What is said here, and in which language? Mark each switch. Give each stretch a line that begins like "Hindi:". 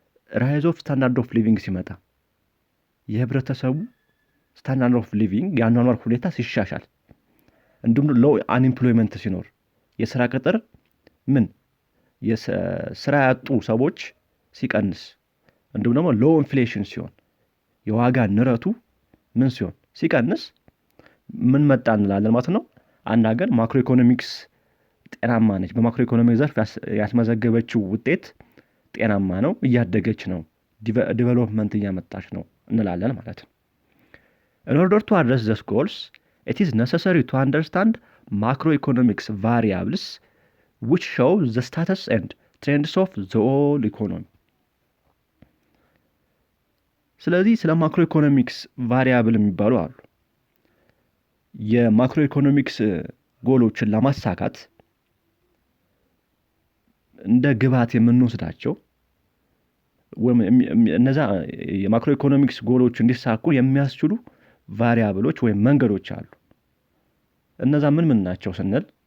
Amharic: ራይዝ ኦፍ ስታንዳርድ ኦፍ ሊቪንግ ሲመጣ የህብረተሰቡ ስታንዳርድ ኦፍ ሊቪንግ የአኗኗር ሁኔታ ሲሻሻል፣ እንዲሁም ሎው አንኤምፕሎይመንት ሲኖር የስራ ቅጥር የስራ ያጡ ሰዎች ሲቀንስ፣ እንዲሁም ደግሞ ሎው ኢንፍሌሽን ሲሆን የዋጋ ንረቱ ሲሆን ሲቀንስ ምን መጣ እንላለን ማለት ነው? አንድ ሀገር ማክሮ ኢኮኖሚክስ ጤናማ ነች፣ በማክሮ ኢኮኖሚክ ዘርፍ ያስመዘገበችው ውጤት ጤናማ ነው፣ እያደገች ነው፣ ዲቨሎፕመንት እያመጣች ነው እንላለን ማለት ነው።
English: In order to address these goals, it is necessary to understand macroeconomics variables which show the status and trends of the whole economy.
Amharic: ስለዚህ ስለ ማክሮ ኢኮኖሚክስ ቫሪያብል የሚባሉ አሉ። የማክሮ ኢኮኖሚክስ ጎሎችን ለማሳካት እንደ ግብዓት የምንወስዳቸው እነዛ የማክሮ ኢኮኖሚክስ ጎሎች እንዲሳኩ የሚያስችሉ ቫሪያብሎች ወይም መንገዶች አሉ። እነዛ ምን ናቸው ስንል